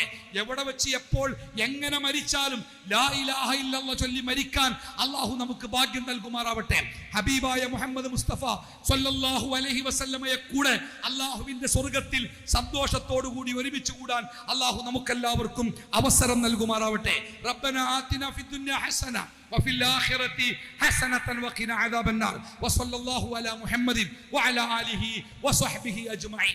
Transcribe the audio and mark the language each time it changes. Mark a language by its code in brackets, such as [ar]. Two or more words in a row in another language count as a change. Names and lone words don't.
[ml] എവിടെ വെച്ച് എപ്പോൾ എങ്ങനെ മരിച്ചാലും [ar] لا إله إلا الله [ml] ചൊല്ലി മരിക്കാൻ അള്ളാഹു നമുക്ക് ഭാഗ്യം നൽകുമാറാവട്ടെ. ഹബീബായ മുഹമ്മദ് മുസ്തഫ [ar] صلى الله عليه وسلم [ml] കൂടെ അള്ളാഹുവിന്റെ സ്വർഗത്തിൽ സന്തോഷത്തോടു കൂടി ഒരുമിച്ച് കൂടാൻ അള്ളാഹു നമുക്കെല്ലാവർക്കും അവസരം നൽകുമാറാവട്ടെ. [ar] ربنا آتنا في الدنيا حسنة وفي الآخرة حسنة وقنا عذاب النار وصلى الله على محمد وعلى آله وصحبه أجمعين.